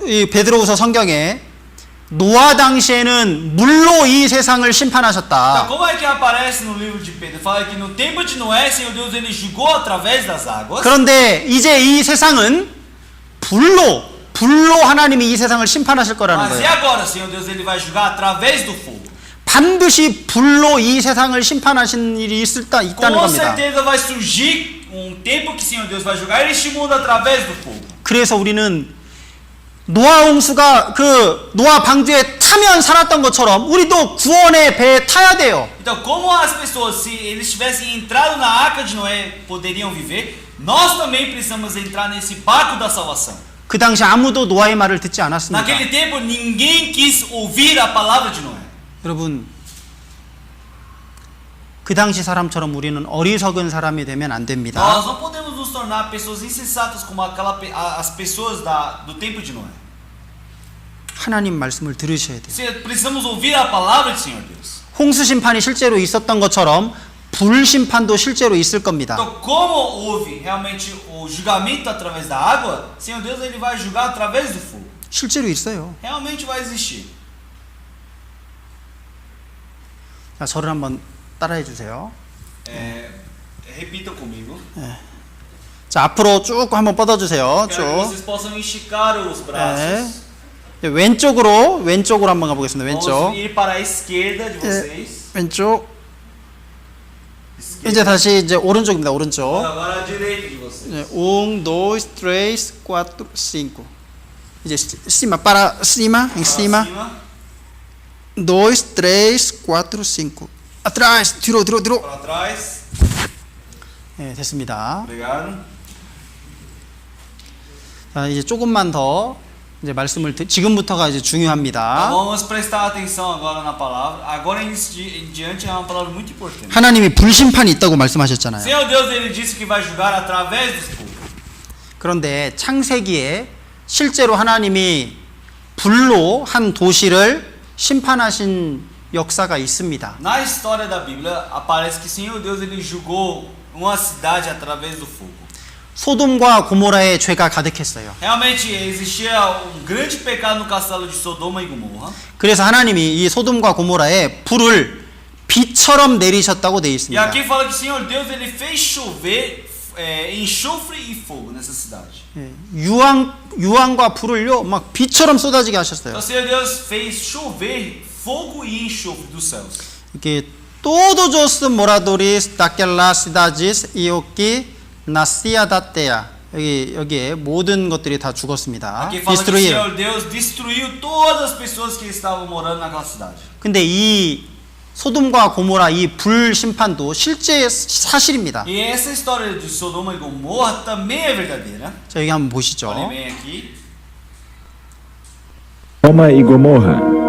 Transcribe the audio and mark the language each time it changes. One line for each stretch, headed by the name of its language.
Korean: 베드로후서 성경에 노아 당시에는 물로 이 세상을
Portuguese: Então,
Korean: 심판하셨다.
Portuguese: como é que aparece no livro de Pedro? Fala que no tempo de Noé, Senhor Deus, Ele julgou através das águas.
Korean: 그런데 이제 이 세상은 불로 하나님이 이 세상을 심판하실 거라는
Portuguese: Mas e
Korean: 거예요.
Portuguese: agora, Senhor Deus, Ele vai julgar através do fogo.
Korean: 반드시 불로 이 세상을 심판하신 일이 있다는
Portuguese: Com
Korean: 겁니다.
Portuguese: certeza vai surgir tempo que, Senhor Deus, vai julgar este mundo através do fogo.
Korean: 그래서 우리는 노아 홍수가 그 노아 방주에 타면 살았던 것처럼 우리도 구원의 배에 타야 돼요.
Portuguese: Então, como as pessoas, se eles tivessem entrado na arca de Noé, poderiam viver, nós também precisamos entrar nesse barco da salvação.
Korean: 그 당시 아무도 노아의 말을 듣지 않았습니다.
Portuguese: Naquele tempo, ninguém quis ouvir a palavra de Noé.
Korean: 여러분, 그 당시 사람처럼 우리는 어리석은 사람이 되면 안 됩니다.
Portuguese: Nós não podemos nos tornar pessoas insensatas como as pessoas do tempo de Noé.
Korean: 하나님 말씀을 들으셔야 돼요.
Portuguese: Precisamos ouvir a palavra do Senhor Deus.
Korean: 홍수 심판이 실제로 있었던 것처럼 불 심판도 실제로 있을 겁니다.
Portuguese: Então, como houve realmente o julgamento através da água, Senhor Deus ele vai julgar através do fogo.
Korean: 실제로 있어요.
Portuguese: Realmente vai existir.
Korean: 자, 저를 한번 따라해 주세요.
Portuguese: Repitam comigo.
Korean: 자, 앞으로 쭉 한번 뻗어 주세요.
Portuguese: Quero que
Korean: 쭉.
Portuguese: vocês possam esticar os braços.
Korean: 왼쪽으로 한번 가보겠습니다. 왼쪽.
Portuguese: Vamos ir para a esquerda de vocês.
Korean: 왼쪽. 이제 다시 이제 오른쪽입니다. 오른쪽.
Portuguese: Agora a direita de vocês. 1, 2, 3, 4, 5.
Korean: 이제
Portuguese: cima, para cima, em cima. Para cima, 2, 3, 4, 5. Atrás,
Korean: 뒤로.
Portuguese: para trás.
Korean: 네, 됐습니다.
Portuguese: Obrigado.
Korean: 자, 이제 조금만 더 이제 말씀을 지금부터가 이제 중요합니다.
Portuguese: Vamos prestar atenção agora na palavra. Agora em diante é uma palavra muito importante.
Korean: 하나님이 불심판이 있다고 말씀하셨잖아요.
Portuguese: Senhor Deus ele disse que vai julgar através do fogo.
Korean: 그런데 창세기에 실제로 하나님이 불로 한 도시를 심판하신 역사가 있습니다.
Portuguese: Na história da Bíblia aparece que Senhor Deus ele julgou uma cidade através do fogo.
Korean: 소돔과 고모라의 죄가 가득했어요.
Portuguese: Realmente existia grande pecado no castelo de Sodoma e Gomorra.
Korean: 그래서 하나님이 이 소돔과 고모라에 불을 비처럼 내리셨다고 되어
Portuguese: E
Korean: 있습니다.
Portuguese: aqui fala que Senhor Deus ele fez chover enxofre e fogo nessa cidade.
Korean: 유황과 불을요 막 비처럼 쏟아지게 하셨어요.
Portuguese: Então Senhor Deus fez chover fogo e enxofre dos céus.
Korean: 이게
Portuguese: todos os moradores daquelas cidades e o que nascia da terra.
Korean: 여기에 모든 것들이 다 죽었습니다.
Portuguese: Aqui fala que Destruíram. Senhor Deus destruiu todas as pessoas que estavam morando naquela cidade.
Korean: 근데 이 소돔과 고모라 이 불 심판도 실제 사실입니다.
Portuguese: E essa história de Sodoma e Gomorra também é verdadeira.
Korean: 자, 여기 한번 보시죠.
Portuguese: Olhem bem aqui. Sodoma e Gomorra.